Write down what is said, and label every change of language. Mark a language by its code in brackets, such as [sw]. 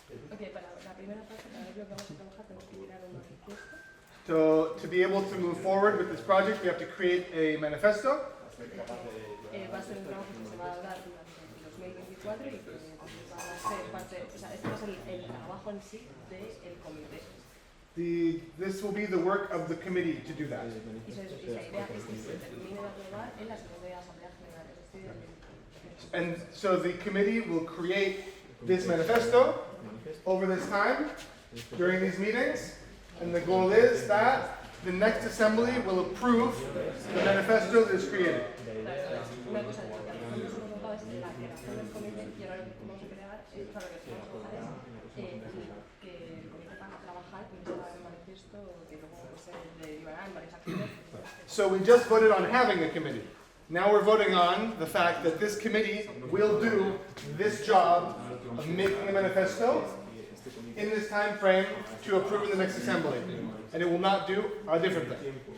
[es] Ok, para la primera parte, para ver lo que vamos a trabajar, tenemos que crear un manifiesto. [en] So to be able to move forward with this project, we have to create a manifesto. [es] Va a ser un trabajo que se va a dar durante 2024 y que va a ser parte, o sea, este va a ser el trabajo en sí del comité. [en] This will be the work of the committee to do that. [es] Y la idea es que se termine de aprobar en la segunda asamblea general, es decir, [en] And so the committee will create this manifesto over this time, during these meetings, and the goal is that the next assembly will approve the manifesto that is created. [es] una cosa de lo que hemos tratado es la creación del comité y ahora lo que vamos a crear es, para lo que vamos a trabajar es que el comité va a trabajar con este manifiesto que luego se derivará en varias acciones. [en] So we just voted on having a committee. Now we're voting on the fact that this committee will do this job of making a manifesto in this time frame to approve in the next assembly. And it will not do a different thing.